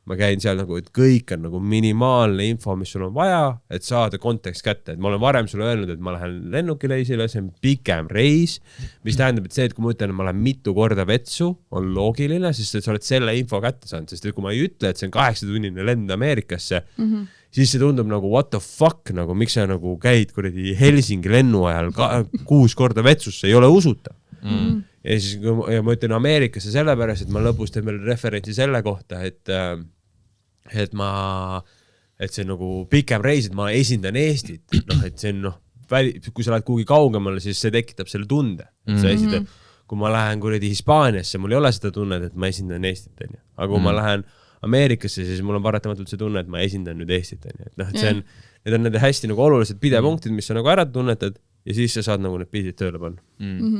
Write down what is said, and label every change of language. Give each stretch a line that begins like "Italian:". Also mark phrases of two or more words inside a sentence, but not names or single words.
Estonian: ma käin seal nagu, et kõik on nagu minimaalne info, mis sul on vaja, et saada kontekst kätte, et ma olen varem sulle öelnud, et ma lähen lennukileisile, see on pikem reis, mis tähendab, et see, et kui ma ütlen, et ma lähen mitu korda vetsu, on loogiline, sest et sa oled selle info kätte saanud, sest et kui ma ei ütle, et see on 8-tunnine lend Ameerikasse, siis see tundub nagu
English: what the fuck,
Estonian: nagu miks sa nagu käid kuradi Helsingi lennu ajal 6 korda vetsusse, ei ole usutav. Ja siis ja ma ütlen Ameerikasse sellepärast, et ma lõpus teen veel referentsi selle kohta, et see on nagu pikem reis, et ma esindan Eestit, et see on kui sa lähed kuhugi kaugemale, siis see tekitab selle tunde, et sa esindad, kui ma lähen kuradi Hispaaniasse, mul ei ole seda tunnet, et ma esindan Eestit, aga kui ma lähen Ameerikasse, siis mul on paratamatult see tunne, et ma esindan nüüd Eestit, et see on, need on need hästi nagu olulised pidepunktid, mis sa nagu ära tunnetad ja siis sa saad nagu need pildid tööle panna.